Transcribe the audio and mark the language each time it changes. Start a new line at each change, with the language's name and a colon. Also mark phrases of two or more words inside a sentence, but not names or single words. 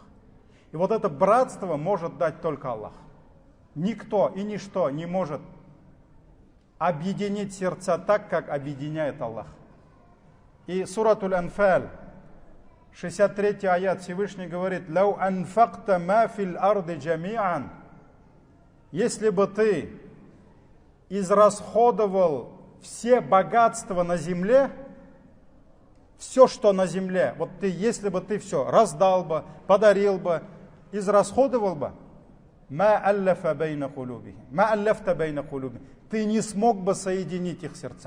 Russian: И вот это братство может дать только Аллах. Никто и ничто не может объединить сердца так, как объединяет Аллах. И Суратуль Анфаль, 63 аят, Всевышний говорит:
Arabic: «لو أنفقت ما في الأرض جميعا».
Russian: Если бы ты израсходовал все богатства на земле, все, что на земле, вот ты, если бы ты все раздал бы, подарил бы, израсходовал бы, ты не смог бы соединить их сердца.